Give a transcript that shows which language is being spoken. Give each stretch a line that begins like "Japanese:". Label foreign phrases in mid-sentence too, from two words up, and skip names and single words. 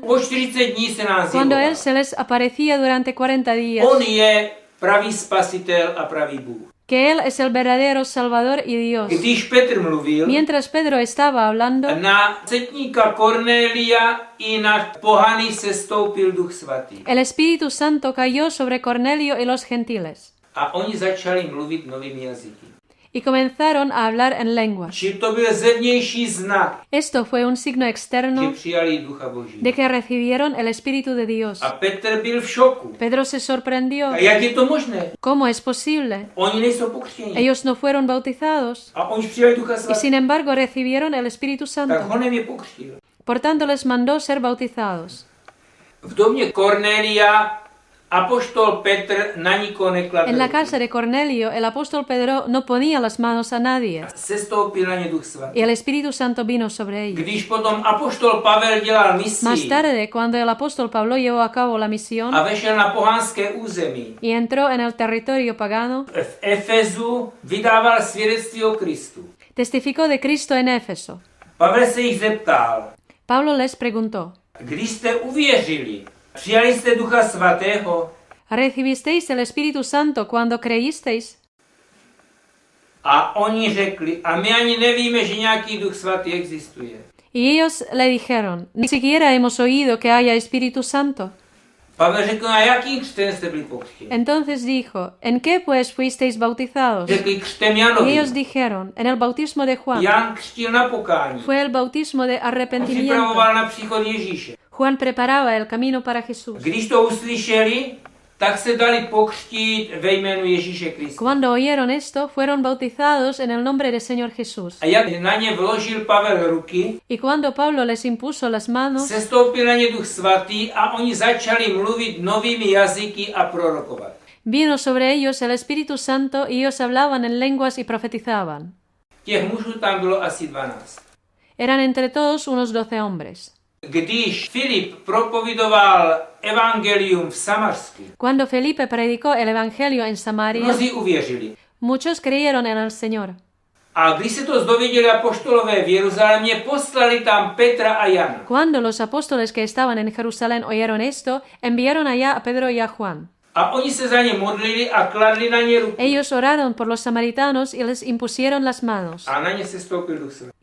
Czech: Po 40 dní se nás
Spanish: Cuando
Czech: zjevoval.
Spanish: él se les aparecía durante 40 días,
Czech: On je pravý spasitel a pravý Bůh.
Spanish: que él es el verdadero Salvador y Dios.
Czech: Když Petr mluvil,
Spanish: Mientras Pedro estaba hablando,
Czech: na setníka Kornélia i na pohany se stoupil Duch Svatý.
Spanish: el Espíritu Santo cayó sobre Cornelio y los gentiles,
Czech: A oni začali mluvit novými jazyky.
Spanish: y comenzaron a hablar en lenguas.
Czech: Či to byl zevnější znak,
Spanish: Esto fue un signo
Czech: že
Spanish: externo
Czech: přijali Ducha Boží.
Spanish: de que recibieron el Espíritu de Dios.
Czech: A Petr byl v šoku.
Spanish: Pedro se sorprendió.
Czech: A jak je to možné?
Spanish: ¿Cómo es posible?
Czech: Oni nejsou pokřtěni.
Spanish: Ellos no fueron bautizados
Czech: A oni přijali Ducha
Spanish: y
Czech: Svatého.
Spanish: sin embargo recibieron el Espíritu
Czech: Tak
Spanish: Santo.
Czech: honem je pokřtil.
Spanish: Por tanto les mandó ser bautizados.
Czech: V domě Kornélia apoštol Petr na nikoho nekladl.
Spanish: En la
Czech: ruky.
Spanish: casa de Cornelio, el apóstol Pedro no ponía las manos a nadie
Czech: Sestoupil na ně Duch Svatý.
Spanish: y el Espíritu Santo vino sobre ellos.
Czech: Když potom apoštol Pavel dělal
Spanish: Más
Czech: misii
Spanish: tarde, cuando el apóstol Pablo llevó a cabo la misión
Czech: a vešel na pohanské území,
Spanish: y entró en el territorio pagano,
Czech: v Efezu vydával svědectví o Kristu.
Spanish: testificó de Cristo en Éfeso.
Czech: Pavel se jich zeptal,
Spanish: Pablo les preguntó:
Czech: Když jste uvěřili, přijali jste Ducha Svatého
Spanish: ¿Recibisteis el Espíritu Santo cuando creísteis?
Czech: a oni řekli, a my ani nevíme, že nějaký Duch Svatý existuje.
Spanish: Y ellos le dijeron, ni siquiera hemos oído que haya Espíritu Santo.
Czech: Pavel řekl, na jaký křtem jste byli pokřtěni?
Spanish: Entonces dijo, ¿en qué pues fuisteis bautizados?
Czech: Řekli křtem
Spanish: Y
Czech: Janovi.
Spanish: ellos dijeron, en el bautismo de Juan.
Czech: Jan křtil na pokání.
Spanish: Fue el bautismo de arrepentimiento.
Czech: Připravoval na příchod Ježíše.
Spanish: Juan preparaba el camino para Jesús.
Czech: Když to uslyšeli, tak se dali pokřtít ve jménu Ježíše Krista.
Spanish: Cuando oyeron esto, fueron bautizados en el nombre del Señor Jesús.
Czech: A jak na ně vložil Pavel ruky,
Spanish: Y cuando Pablo les impuso las manos,
Czech: sestoupil na ně Duch Svatý a oni začali mluvit novými jazyky a prorokovat.
Spanish: vino sobre ellos el Espíritu Santo y ellos hablaban en lenguas y profetizaban.
Czech: Těch mužů tam bylo asi 12.
Spanish: Eran entre todos unos 12 hombres.
Czech: Když Filip propovidoval evangelium v Samarsku,
Spanish: Cuando Felipe predicó el Evangelio en Samaria,
Czech: mnozí uvěřili.
Spanish: muchos creyeron en el Señor.
Czech: A když se to dověděli apoštolové v Jeruzalémě, poslali tam Petra a Jana.
Spanish: Cuando los apóstoles que estaban en Jerusalén oyeron esto, enviaron allá a Pedro y a Juan.
Czech: A oni se za ně modlili a kladli na ně ruky.
Spanish: Ellos oraron por los samaritanos y les impusieron las manos,
Czech: A na ně se stoupil Duch Svatý.